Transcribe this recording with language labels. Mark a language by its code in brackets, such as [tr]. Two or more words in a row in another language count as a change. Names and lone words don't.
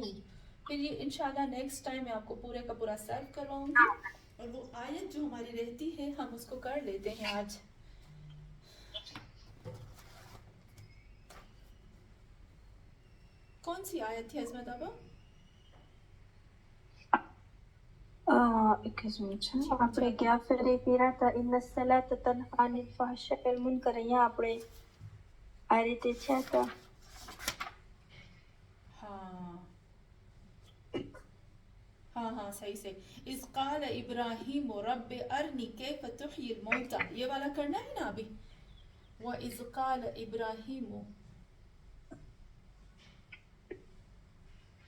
[ur] پھر یہ انشاءاللہ نیکسٹ ٹائم میں آپ کو پورے کا پورا صرف کرواؤں گی, اور وہ آیت جو ہماری رہتی ہے ہم اس کو کر لیتے ہیں آج. کون سی آیت تھی عظمت آبا؟ [gu] આપણે ગયા ફેરે કર્યા હતા [ar] إن الصلاة تنهى عن الفحشاء والمنكر, [gu] અહીંયા આપણે આ રીતે થયા હતા. [ur] ہاں ہاں صحیح سے. [ar] اذ قال ابراہیم رب ارنی کیف تحیی الموتى, [ur] یہ والا کرنا ہے نا ابھی. [ar] وَإِذْ قَالَ إِبْرَاهِيمُ